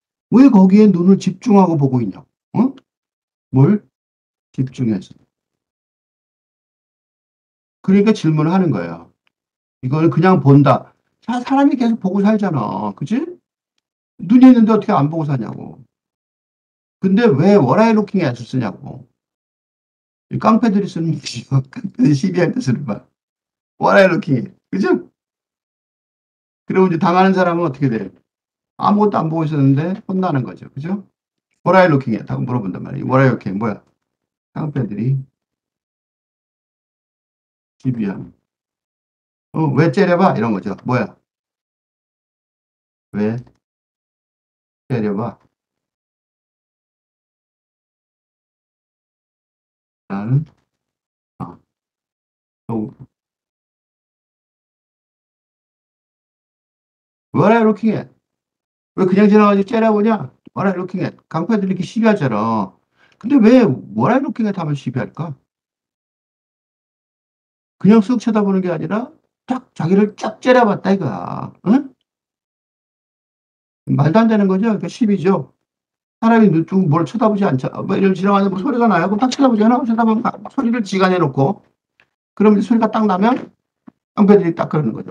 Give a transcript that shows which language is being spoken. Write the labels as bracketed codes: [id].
[ko] 왜 거기에 눈을 집중하고 보고 있냐? 어? 뭘 집중해서. 그러니까 질문을 하는 거예요. 이걸 그냥 본다. 사람이 계속 보고 살잖아. 그치? 눈이 있는데 어떻게 안 보고 사냐고. 근데 왜 [en] What are you looking at을 [ko] 쓰냐고. 이 깡패들이 쓰는 얘기죠. 깡패들이 시비할 때 쓰는 말. [en] What are you looking at? 그죠? [ko] 그리고 이제 당하는 사람은 어떻게 돼요? 아무것도 안 보고 있었는데 혼나는 거죠. 그죠? [en] What are you looking at? [ko] 하고 물어본단 말이에요. [en] What are you looking at? [ko] 뭐야? 깡패들이 시비하는. 왜 째려봐? 이런 거죠. 뭐야? 왜 째려봐? 나는, 아, 또, [en] What are you looking at? [ko] 왜 그냥 지나가지 째려보냐? [en] What are you looking at? [ko] 깡패들이 이렇게 시비하잖아. 근데 왜 [en] What are you looking at [ko] 하면 시비할까? 그냥 쓱 쳐다보는 게 아니라 딱 자기를 쫙 째려봤다 이거야. 응? 말도 안 되는 거죠. 그러니까 시비죠. 사람이 누구 뭘 쳐다보지 않죠. 뭐 이런 지나가는데 뭐 소리가 나요. 그럼 딱 쳐다보잖아. 쳐다보면 소리를 지간해 놓고 그럼 이제 소리가 딱 나면 깡패들이 딱 그러는 거죠.